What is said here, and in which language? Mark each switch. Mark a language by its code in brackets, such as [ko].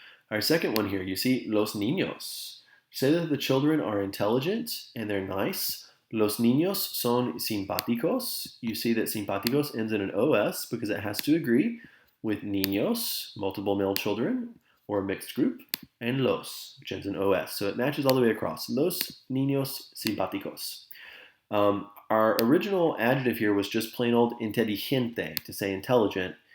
[en] Our second one here, you see [es] los niños. [en] Say that the children are intelligent and they're nice. [es] Los niños son simpáticos. [en] You see that simpáticos ends in an OS because it has to agree with niños, multiple male children, or a mixed group, and los, which ends in OS. So it matches all the way across. [es] Los niños simpáticos. [en] Our original adjective here was just plain old inteligente, to say intelligent.